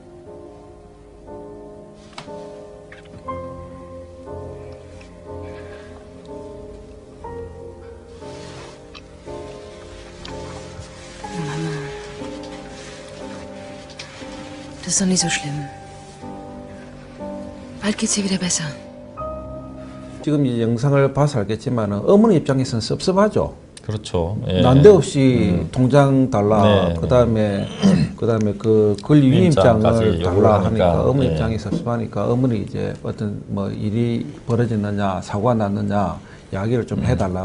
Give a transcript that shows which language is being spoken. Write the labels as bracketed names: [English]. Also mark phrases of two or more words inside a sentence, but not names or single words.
[German] ist doch nicht so schlimm. Bald geht's dir wieder besser. [Korean] 지금 이 영상을 봐서 알겠지만 어머니 입장에서는 섭섭하죠. 그렇죠. 예. 난데없이 통장 달라. 네, 그다음에 그 권리위임장을 위임장까지 요구를 달라 하니까, 하니까 어머니 예. 입장이 섭섭하니까 어머니 이제 어떤 뭐 일이 벌어졌느냐 사고가 났느냐 이야기를 좀 해달라고